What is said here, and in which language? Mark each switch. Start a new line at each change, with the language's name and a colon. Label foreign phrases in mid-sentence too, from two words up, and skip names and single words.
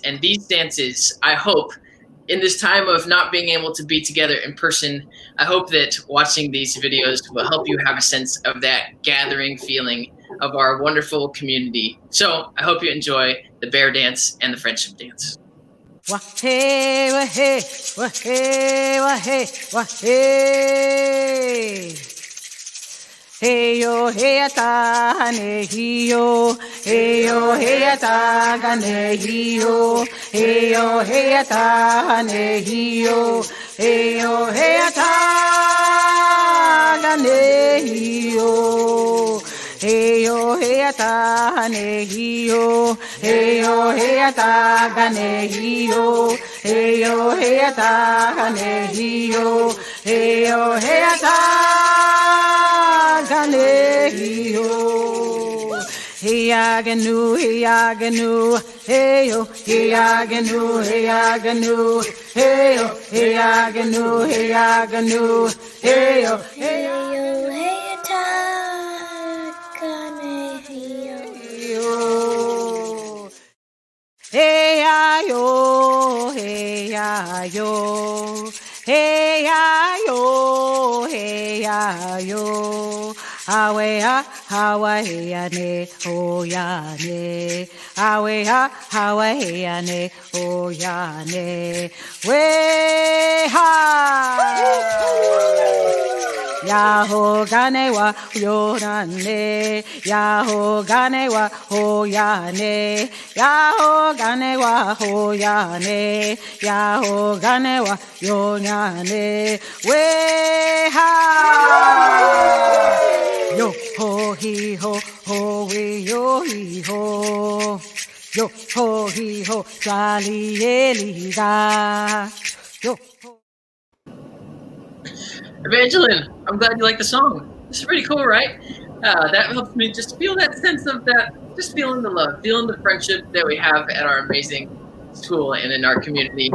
English: And these dances, I hope, in this time of not being able to be together in person, I hope that watching these videos will help you have a sense of that gathering feeling of our wonderful community. So I hope you enjoy the bear dance and the friendship dance. Wahe, wahe, wahe, wahe, wahe. Hey yo, hey ata, hane hiyo. Hey yo, hey ata, gane hiyo. Hey yo, hey ata, hane hiyo. Hey yo, hey ata, gane hiyo. Hey yo, hey ata, hane hiyo. Hey yo, hey ata, gane hiyo. Hey yo, hey ata, gane hiyo. Hey yo, hey ata, gane hiyo. Hey aganu, hey aganu. Hey yo, hey aganu, hey aganu. Hey yo, hey aganu, hey aganu. Hey yo, hey yo. Hey ya yo, hey ya yo, hey ya yo, hey ya yo. Awe ha, hawa hey ya ne, oh ya ne. Awe ha, hawa hey ya ne, oh ya ne. We ha. Yaho gane wa yorane, Yaho gane wa hoyane, Yaho gane wa hoyane, Yaho gane wa yonyane. We ha yo ho hi ho ho we yo hi ho yo ho hi ho jali eli ga yo. Evangeline, I'm glad you like the song. It's pretty cool, right? That helps me just feel that sense of that, just feeling the love, feeling the friendship that we have at our amazing school and in our community.